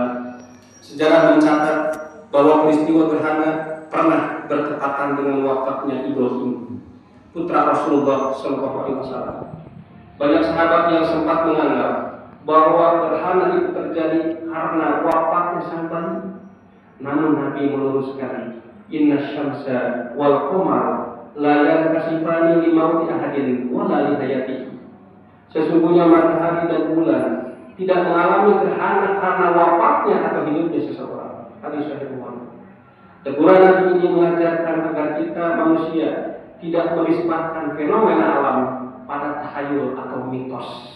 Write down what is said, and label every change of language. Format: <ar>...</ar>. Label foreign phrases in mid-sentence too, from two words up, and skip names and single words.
<id>Sejarah mencatat bahwa peristiwa gerhana pernah bertepatan dengan wafatnya Ibrahim, putra Rasulullah SAW. Banyak sahabat yang sempat menganggap bahwa gerhana itu terjadi karena wafatnya sang bayi. Namun Nabi meluruskan,</id> <ar>إن الشمس والقمر لا ينكسفان لموت أحد ولا لحياته.</ar> <id>Sesungguhnya matahari dan bulan tidak mengalami gerhana karena wafatnya atau hidupnya seseorang. Hadis Sahih Bukhari. Teguran Nabi ini mengajarkan agar kita manusia tidak menisbatkan fenomena alam pada tahayul atau mitos.</id>